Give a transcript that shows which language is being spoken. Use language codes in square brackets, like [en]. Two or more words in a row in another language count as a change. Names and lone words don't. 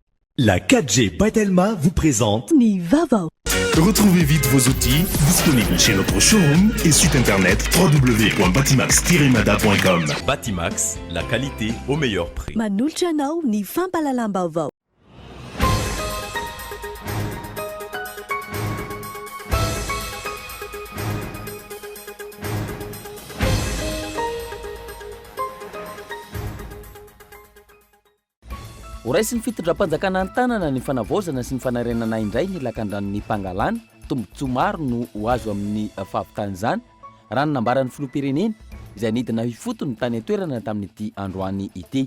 [fr] La 4G by Telma vous présente [mg] Nivava. [fr] Retrouvez vite vos outils disponibles chez notre showroom et site internet www.batimax-mada.com. Batimax, la qualité au meilleur prix. [mg] Manolotra anao ny fampalalam-baovao. Ho raisin'ny fitondram-panjakana an-tanana ny fanavaozana sy ny fanarenana indray ny lakan-dranon'ny Pangalana, tombontsoa maro no ho azo amin'ny fahavitany izany raha ny nambaran'ny filoham-pirenena izay nidina hifotony tany an-toerana tamin'ity androany ity.